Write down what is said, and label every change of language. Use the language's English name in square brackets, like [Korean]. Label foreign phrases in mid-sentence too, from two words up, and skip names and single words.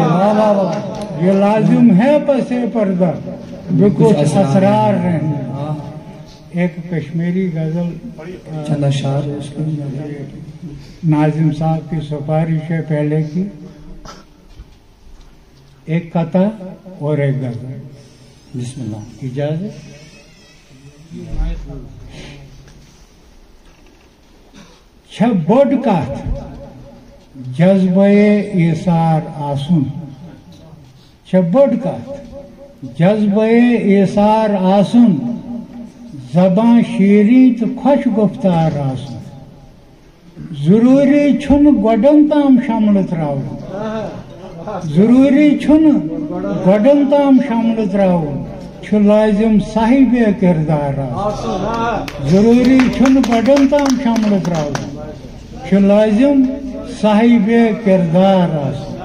[Urdu] یہ لازم ہے پسِ پردہ بھی کچھ اسرار رہنے دو. ایک کشمیری غزل چند اشعار ناظم صاحب کی سفارش ہے پہلے کی، ایک کتھا اور ایک غزل. बिस्मिल्लाह। [Kashmiri] इजाजत। छ बोड कथ जज्बे ईसार आसुन। छ बोड कथ जज्बे ईसार आसुन, ज़बान शीरी तो खुश गुफ्तार आसुन। जरूरी छुन गोडन ताम शामिल त्राउन। जरूरी छुन गोडन ताम शामिल त्राउन, छु लाजिम साहिबे किरदार आसुन। जरूरी छुन गोडन ताम शामिल त्राउन, छु लाजिम साहिबे किरदार आसुन।